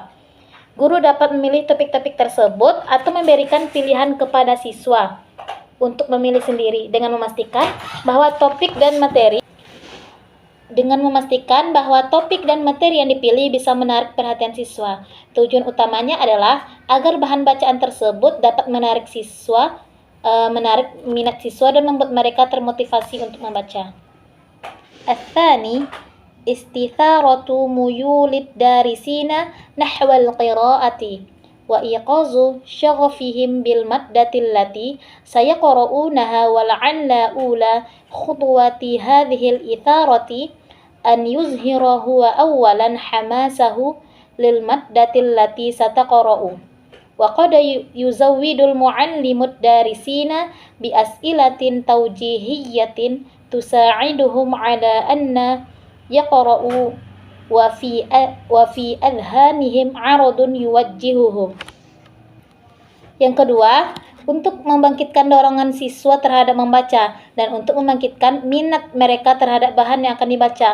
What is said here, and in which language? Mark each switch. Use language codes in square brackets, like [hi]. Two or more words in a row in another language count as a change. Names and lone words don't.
[id] Guru dapat memilih topik-topik tersebut atau memberikan pilihan kepada siswa untuk memilih sendiri dengan memastikan bahwa topik dan materi yang dipilih bisa menarik perhatian siswa. Tujuan utamanya adalah agar bahan bacaan tersebut dapat menarik minat siswa dan membuat mereka termotivasi untuk membaca. [ar] الثاني، استثارة ميول الدارسين نحو القراءة وإيقاظ شغفهم بالمادة التي سيقرؤونها ولعل أولى خطوات هذه الإثارة أن يظهر هو أولا حماسه للمادة التي ستقرأ وقد يزود المعلم الدارسين بأسئلة توجيهية تساعدهم على أن يقرؤوا وفي أذهانهم غرض يوجههم. [id] Yang kedua, untuk membangkitkan dorongan siswa terhadap membaca dan untuk membangkitkan minat mereka terhadap bahan yang akan dibaca.